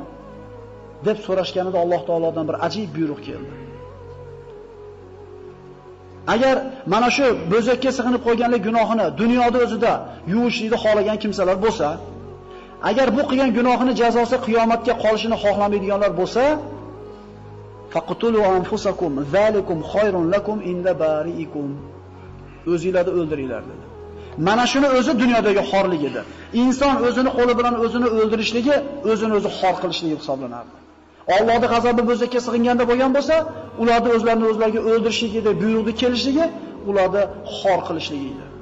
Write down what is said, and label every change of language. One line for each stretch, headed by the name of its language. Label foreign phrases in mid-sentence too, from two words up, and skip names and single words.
Uzbek: deb so'rashganida Alloh taolodan bir ajib buyruq keldi. Agar mana shu bo'zakka sig'inib qo'yganlik gunohini dunyoda o'zida yuvishlikni xohlagan kimsalar bo'lsa, agar bu qilgan gunohini jazosi qiyomatga qolishini xohlamaydiganlar bo'lsa,
Arabic: فاقتلوا أنفسكم ذلكم خير لكم عند بارئكم.
Uzbek: O'zingizlarni o'ldiringlar dedi. Mana shuni o'zi dunyodagi xorlik edi. Inson o'zini qo'li bilan o'zini o'ldirishligi, o'zini o'zi xor qilishligi hisoblanardi. Allohning g'azabi bo'zakka sig'inganda bo'lgan bo'lsa, ularni o'zlarini o'zlariga o'ldirishligida buyruqni kelishligi, ularni xor qilishligi edi.